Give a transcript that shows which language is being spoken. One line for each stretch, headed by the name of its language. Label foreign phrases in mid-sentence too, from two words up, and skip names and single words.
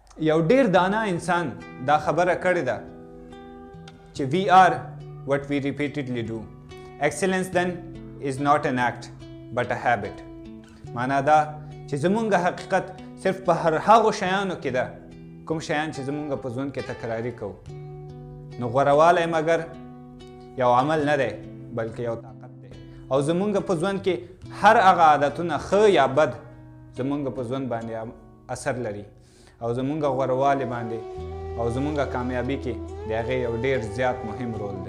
Pashto: یو ډیر دانا انسان دا خبره کړې ده چې
English: we are what we repeatedly do. Excellence then is not an act but a habit.
Pashto: معنا دا چې زمونږ حقیقت صرف په هغو شیانو کې ده کوم شیان چې زمونږ په ژوند کې تکراري کوو. نو غوروالی مګر یو عمل نه دی بلکې یو طاقت دی او زمونږ په ژوند کې هر هغه عادتونه ښه یا بد زمونږ په ژوند باندې اثر لري او زمونږ غوروالی باندې او زمونږ کامیابی کې د هغې یو ډیر زیات مهم رول دی.